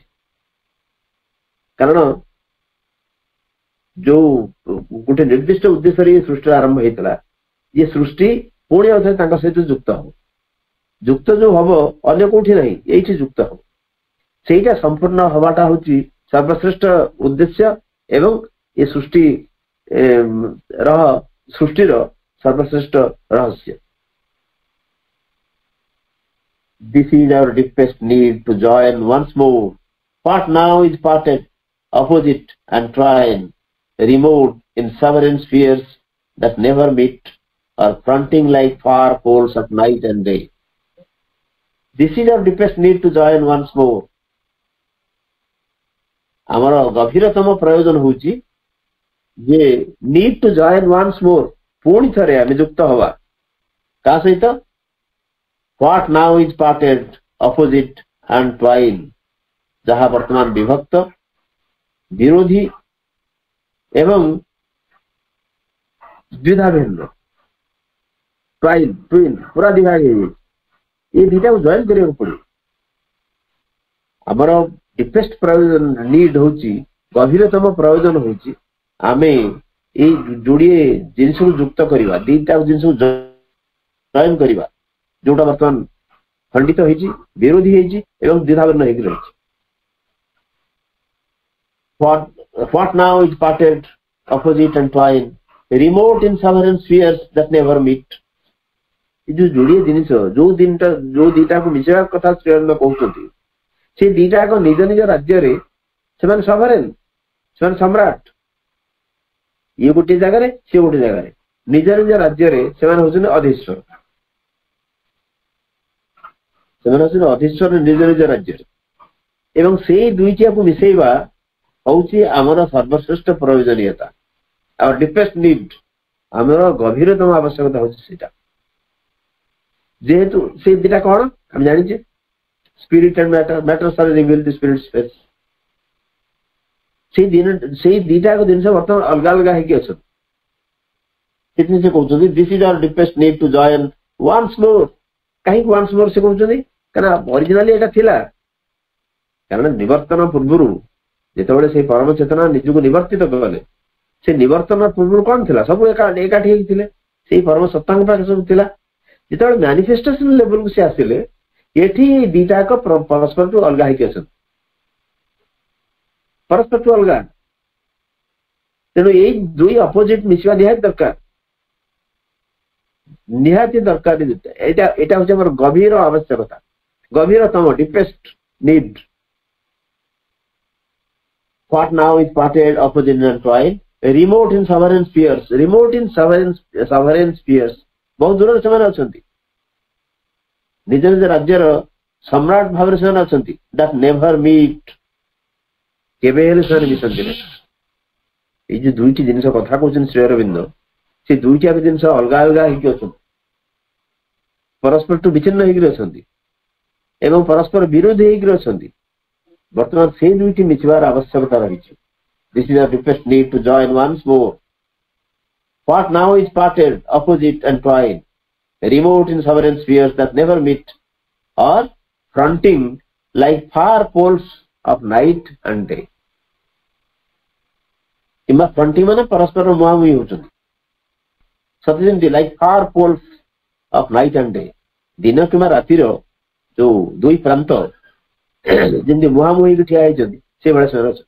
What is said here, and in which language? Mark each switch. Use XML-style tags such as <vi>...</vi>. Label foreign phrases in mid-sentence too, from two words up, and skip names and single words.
<or>କାରଣ ଯୋଉ ଗୋଟେ ନିର୍ଦ୍ଦିଷ୍ଟ ଉଦ୍ଦେଶ୍ୟରେ ଏ ସୃଷ୍ଟିର ଆରମ୍ଭ ହେଇଥିଲା, ଏ ସୃଷ୍ଟି ପୁଣି ଅଥରେ ତାଙ୍କ ସହିତ ଯୁକ୍ତ ହବ. ଯୁକ୍ତ ଯୋଉ ହବ ଅନ୍ୟ କୋଉଠି ନାହିଁ, ଏଇଠି ଯୁକ୍ତ ହବ. ସେଇଟା ସମ୍ପୂର୍ଣ୍ଣ ହବାଟା ହଉଛି ସର୍ବଶ୍ରେଷ୍ଠ ଉଦ୍ଦେଶ୍ୟ ଏବଂ ଏ ସୃଷ୍ଟିର ସର୍ବଶ୍ରେଷ୍ଠ ରହସ୍ୟ.</or> <en>This is our deepest need to join once more. What now is parted, opposite and twine, remote in sovereign spheres that never meet, or fronting like far poles of night and day. This is our deepest need to join once more.</en> <or>ଆମର ଗଭୀରତମ ପ୍ରୟୋଜନ ହଉଛି ଯେ</or> <en>need to join once more,</en> <or>ପୁଣି ଥରେ ଆମେ ଯୁକ୍ତ ହବା. କାହା ସହିତ?</or> <en>What now is parted, opposite and twine,</en> <or>ଯାହା ବର୍ତ୍ତମାନ ବିଭକ୍ତ, ବିରୋଧୀ ଏବଂ ଦ୍ୱିଧାଭିନ୍ନ. twine, ପୁରା ଦିଭାଗ ହେଇଯାଇଛି. ଏ ଦିଟାକୁ ଜଏନ୍ କରିବାକୁ ପଡିବ. ଆମର ଡିପେଷ୍ଟ ପ୍ରୟୋଜନ ନିଡ୍ ହଉଛି, ଗଭୀରତମ ପ୍ରୟୋଜନ ହଉଛି ଆମେ ଏଇ ଯୋଡ଼ିଏ ଜିନିଷକୁ ଯୁକ୍ତ କରିବା, ଦିଟା ଜିନିଷକୁ ଜଏନ୍ କରିବା, ଯୋଉଟା ବର୍ତ୍ତମାନ ଖଣ୍ଡିତ ହେଇଛି, ବିରୋଧୀ ହେଇଛି ଏବଂ ଦ୍ୱିଧାଭିନ୍ନ ହେଇକି ରହିଛି.</or> <en>What now is parted, opposite and twine, remote in sovereign spheres that never meet.</en> <or>ଏ ଯୋଉ ଯୋଡ଼ିଏ ଜିନିଷ, ଯୋଉ ଦିଟାକୁ ମିଶେଇବା କଥା ଶ୍ରୀ ଅରବିନ୍ଦ କହୁଛନ୍ତି, ସେ ଦିଟା ଏକ ନିଜ ନିଜ ରାଜ୍ୟରେ ସେମାନେ ସଭରେନ୍, ସେମାନେ ସମ୍ରାଟ. ଇଏ ଗୋଟିଏ ଜାଗାରେ, ସିଏ ଗୋଟିଏ ଜାଗାରେ, ନିଜ ନିଜ ରାଜ୍ୟରେ ସେମାନେ ହଉଛନ୍ତି ଅଧୀଶ୍ୱର. ସେମାନେ ହଉଛନ୍ତି ଅଧୀଶ୍ୱର ନିଜ ନିଜ ରାଜ୍ୟରେ. ଏବଂ ସେଇ ଦୁଇଟିକୁ ମିଶେଇବା ହଉଛି ଆମର ସର୍ବଶ୍ରେଷ୍ଠ ପ୍ରୟୋଜନୀୟତା,</or> <en>our deepest need,</en> <or>ଆମର ଗଭୀରତମ ଆବଶ୍ୟକତା ହଉଛି ସେଇଟା. ଯେହେତୁ ସେ ଦିଟା କଣ ଆମେ ଜାଣିଛେ,</or> <en>spirit and matter are revealed the spirit space.</en> <or>ସେଇ ଦିଟାକ ଜିନିଷ ବର୍ତ୍ତମାନ ଅଲଗା ଅଲଗା ହେଇକି ଅଛନ୍ତି. ସେଥିପାଇଁ ସେ କହୁଛନ୍ତି</or> <en>this is our deepest need to join once more.</en> <or>କାହିଁକି</or> <en>once more</en> <or>ସେ କହୁଛନ୍ତି? କାରଣ ଅରିଜିନାଲି ଏଇଟା ଥିଲା. କାରଣ ନିବର୍ତ୍ତନ ପୂର୍ବରୁ ଯେତେବେଳେ ସେଇ ପରମ ଚେତନା ନିଜକୁ ନିବର୍ତ୍ତିତ କଲେ, ସେ ନିବର୍ତ୍ତନ ପୂର୍ବରୁ କଣ ଥିଲା? ସବୁ ଏକାଠି ହେଇକି ଥିଲେ, ସେଇ ପରମ ସତ୍ତାଙ୍କ ପାଖରେ ସବୁ ଥିଲା. ଯେତେବେଳେ</or> <en>manifestation levelକୁ</en> <or>ସେ ଆସିଲେ, ଏଠି ଦିଟାକ ପରସ୍ପରଠୁ ଅଲଗା ହେଇକି ଅଛନ୍ତି, ପରସ୍ପରଠୁ ଅଲଗା. ତେଣୁ ଏଇ ଦୁଇ ଅପୋଜିଟ ମିଶିବା ନିହାତି ଦରକାର, ନିହାତି ଦରକାର. ଏଇଟା ହଉଛି ଆମର ଗଭୀର ଆବଶ୍ୟକତା, ଗଭୀରତମ</or> <en>deepest need. What now is parted, opposite and twine, remote in sovereign spheres. Remote in sovereign spheres,</en> <or>ବହୁତ ଦୂରରେ ସେମାନେ ଅଛନ୍ତି, ନିଜ ନିଜ ରାଜ୍ୟର ସମ୍ରାଟ ଭାବରେ ସେମାନେ ଅଛନ୍ତି.</or> <en>that never meet,</en> <or>କେବେ ହେଲେ ସେମାନେ ମିଶନ୍ତି ନାହିଁ. ଏଇ ଯୋଉ ଦୁଇଟି ଜିନିଷ କଥା କହୁଛନ୍ତି ଶ୍ରୀ ଅରବିନ୍ଦ, ସେ ଦୁଇଟି ଜିନିଷ ଅଲଗା ଅଲଗା ହେଇକି ଅଛନ୍ତି, ପରସ୍ପରଠୁ ବିଚ୍ଛିନ୍ନ ହେଇକି ଅଛନ୍ତି ଏବଂ ପରସ୍ପର ବିରୋଧୀ ହେଇକି ଅଛନ୍ତି. ବର୍ତ୍ତମାନ ସେଇ ଦୁଇଟି ମିଶିବାର ଆବଶ୍ୟକତା ରହିଛି.</or> <en>This is our deepest need to join once more. What now is parted, opposite and twine, remote in sovereign spheres that never meet, or fronting like far poles of night and day.</en> <or>କିମ୍ବା ଫ୍ରଣ୍ଟିଂ ମାନେ ପରସ୍ପର ମୁହାଁମୁହିଁ ହଉଛନ୍ତି, ସତେ ଯେମିତି</or> <en>like far poles of night and day,</en> <or>ଦିନ କିମ୍ବା ରାତିର ଯୋଉ ଦୁଇ ପ୍ରାନ୍ତ ଯେମିତି ମୁହାଁମୁହିଁ ହେଇକି ଠିଆ ହେଇଛନ୍ତି, ସେଇଭଳିଆ ସେମାନେ ଅଛନ୍ତି.</or>